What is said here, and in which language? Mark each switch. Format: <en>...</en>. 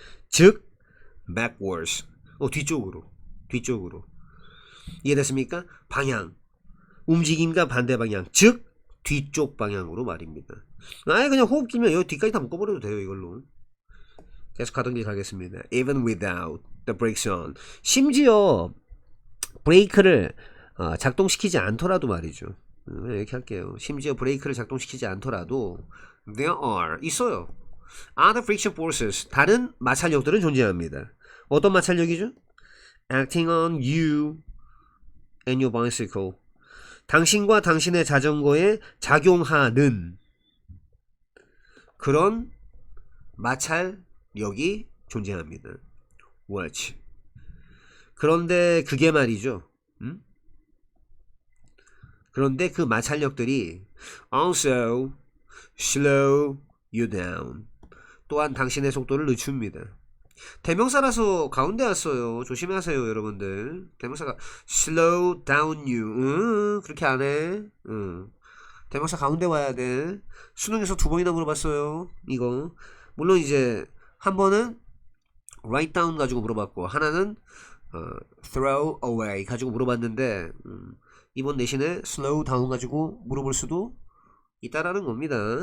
<ko>즉 backwards. 뒤쪽으로. 이해됐습니까? 방향. 움직임과 반대 방향. 즉 뒤쪽 방향으로 말입니다. 그냥 호흡 길면 여기 뒤까지 다 묶어버려도 돼요. 이걸로. 계속 가던 길 가겠습니다.</ko> <en>Even without the brakes on.</en> <ko>심지어 브레이크를 작동시키지 않더라도 말이죠. 이렇게 할게요. 심지어 브레이크를 작동시키지 않더라도</ko> <en>there are.</en> <ko>있어요.</ko> <en>other friction forces.</en> <ko>다른 마찰력들은 존재합니다. 어떤 마찰력이죠?</ko> <en>acting on you and your bicycle.</en> <ko>당신과 당신의 자전거에 작용하는 그런 마찰력이 존재합니다. watch. 그런데 그게 말이죠. 그런데 그 마찰력들이</ko> <en>also slow you down.</en> <ko>또한 당신의 속도를 늦춥니다. 대명사라서 가운데 왔어요. 조심하세요, 여러분들. 대명사가</ko> <en>slow down you.</en> <ko>그렇게 안 해. 대명사 가운데 와야 돼. 수능에서 2번이나 물어봤어요. 이거. 물론 이제 한 번은 write down 가지고 물어봤고, 하나는 throw away 가지고 물어봤는데, 이번 내신에 slow down 가지고 물어볼 수도 있다라는 겁니다.</ko>